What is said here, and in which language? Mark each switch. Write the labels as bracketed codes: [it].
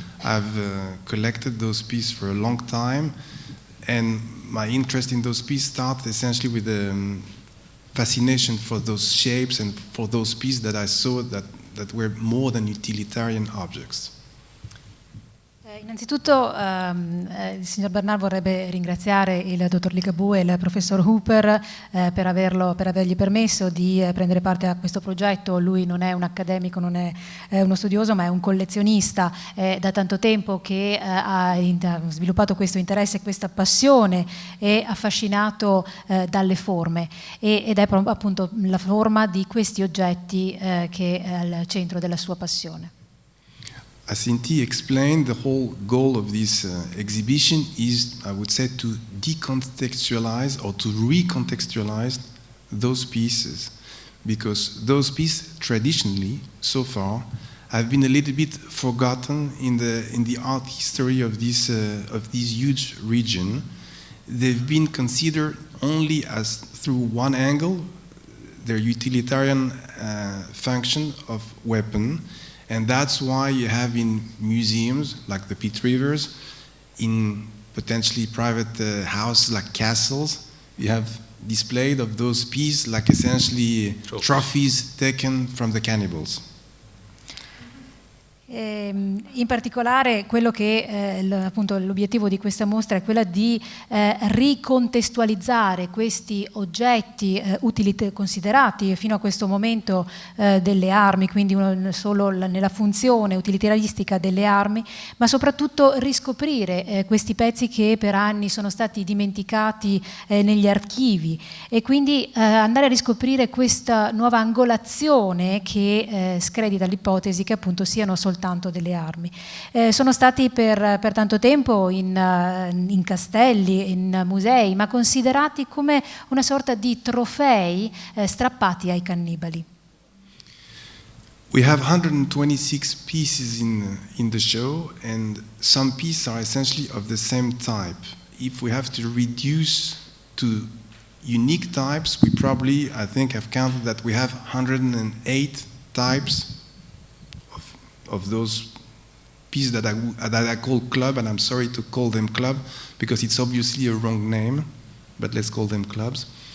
[en] I've collected those pieces for a long time, and my interest in those pieces started essentially with the fascination for those shapes and for those pieces that I saw that were more than utilitarian objects. [it] Innanzitutto il signor Bernard vorrebbe ringraziare il dottor Ligabue e il professor Hooper per avergli permesso di prendere parte a questo progetto. Lui non è un accademico, non è uno studioso, ma è un collezionista. È da tanto tempo che ha sviluppato questo interesse, questa passione, è affascinato dalle forme ed è appunto la forma di questi oggetti che è al centro della sua passione. [en] As Inti explained, the whole goal of this exhibition is, I would say, to decontextualize or to recontextualize those pieces, because those pieces traditionally, so far, have been a little bit forgotten in the art history of this huge region. They've been considered only as, through one angle, their utilitarian function of weapon. And that's why you have in museums like the Pitt Rivers, in potentially private houses like castles, you have displayed of those pieces like essentially trophies taken from the cannibals. [it] In particolare quello che appunto l'obiettivo di questa mostra è quella di ricontestualizzare questi oggetti considerati fino a questo momento delle armi, quindi solo nella funzione utilitaristica delle armi, ma soprattutto riscoprire questi pezzi che per anni sono stati dimenticati negli archivi, e quindi andare a riscoprire questa nuova angolazione che scredita l'ipotesi che appunto siano soltanto delle armi. Sono stati per tanto tempo in castelli, in musei, ma considerati come una sorta di trofei strappati ai cannibali. [en] We have 126 pieces in the show, and some pieces are essentially of the same type. If we have to reduce to unique types, we probably, I think I've counted that we have 108 types of those pieces that I call club, and I'm sorry to call them club because it's obviously a wrong name, but let's call them clubs.